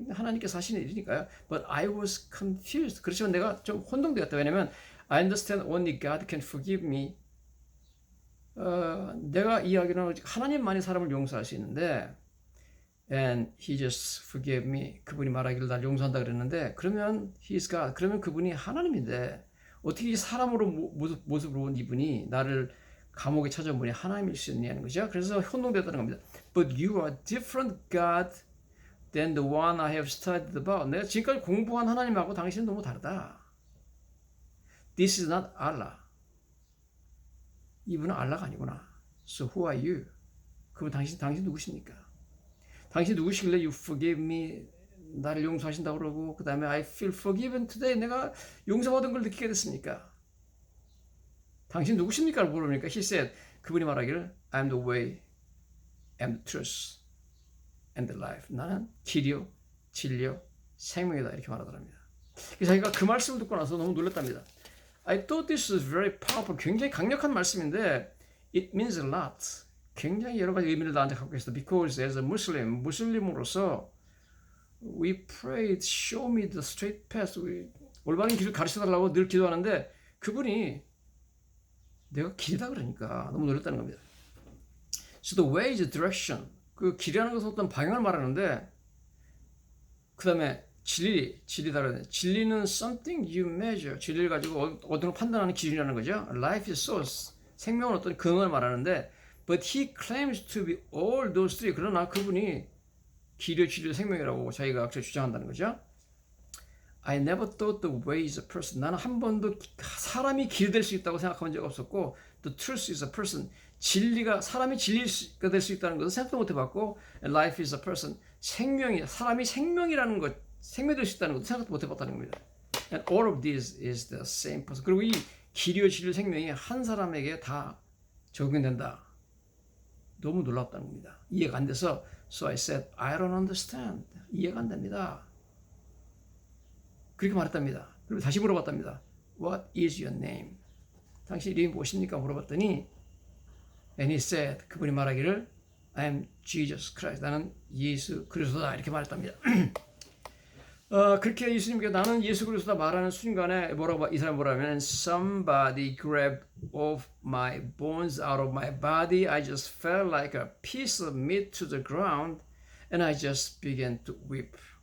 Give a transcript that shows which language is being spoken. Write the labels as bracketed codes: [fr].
[ko] 하나님께서 하시는 일이니까요. [en] But I was confused. [ko] 그렇지만 내가 좀 혼동되었다. [en] 왜냐면 I understand only God can forgive me. [ko] 내가 이야기는 하나님만이 사람을 용서할 수 있는데 [en] and he just forgave me. [ko] 그분이 말하기를 날 용서한다 그랬는데 그러면 [en] he is God. [ko] 그러면 그분이 하나님인데 어떻게 사람으로 모습으로 온 이분이 나를 감옥에 찾아온 분이 하나님일 수 있냐는 거죠. 그래서 혼동됐다는 겁니다. [en] But you are different God than the one I have studied about. [ko] 내가 지금까지 공부한 하나님하고 당신은 너무 다르다. [en] This is not Allah. [ko] 이분은 알라가 아니구나. [en] So who are you? [ko] 그분 당신 누구십니까? 당신 누구시길래 [en] you forgive me, [ko] 나를 용서하신다고 그러고 그 다음에 [en] I feel forgiven today, [ko] 내가 용서받은 걸 느끼게 됐습니까? 당신 누구십니까? 물어보니까 [en] he said, [ko] 그분이 말하기를 [en] I'm the way, I'm the truth, and the life. [ko] 나는 길이요, 진리요, 생명이다. 이렇게 말하더랍니다. 그래서 자기가 그 말씀을 듣고 나서 너무 놀랐답니다. [en] I thought this was very powerful. [ko] 굉장히 강력한 말씀인데 [en] it means a lot. [ko] 굉장히 여러 가지 의미를 나한테 갖고 있어. [en] Because as a Muslim, 무슬림으로서 we prayed, show me the straight path. [ko] 올바른 길을 가르쳐달라고 늘 기도하는데 그분이 내가 길이다 그러니까 너무 놀랐다는 겁니다. [en] So the way is direction. [ko] 그 길이라는 것은 어떤 방향을 말하는데 그 다음에 진리다 그러는데 진리는 [en] something you measure. [ko] 진리를 가지고 어떤 걸 판단하는 기준이라는 거죠. [en] Life is source. [ko] 생명은 어떤 근원을 말하는데 [en] but he claims to be all those three. [ko] 그러나 그분이 길이요, 진리요, 생명이라고 자기가 악처 주장한다는 거죠. [en] I never thought the way is a person. [ko] 나는 한 번도 사람이 길 될 수 있다고 생각한 적 없었고 [en] The truth is a person. [ko] 진리가 사람이 진리가 될 수 있다는 것은 생각도 못 해봤고, [en] and life is a person. [ko] 사람이 생명이라는 것, 생명될 수 있다는 것도 생각도 못 해봤다는 겁니다. [en] And all of this is the same person. [ko] 그리고 이 길이와 진리 생명이 한 사람에게 다 적용된다. 너무 놀랍다는 겁니다. 이해가 안 돼서 [en] So I said, I don't understand. [ko] 이해가 안 됩니다. 그렇게 말했답니다. 그리고 다시 물어봤답니다. [en] What is your name? [ko] 당신 이름이 무엇입니까? 물어봤더니 [en] And he said, [ko] 그분이 말하기를 [en] I am Jesus Christ. [ko] 나는 예수 그리스도다. 이렇게 말했답니다. 그렇게 예수님께 나는 예수 그리스도다 말하는 순간에 이 사람이 뭐라면 [en] Somebody grabbed off my bones out of my body. I just felt like a piece of meat to the ground and I just began to weep.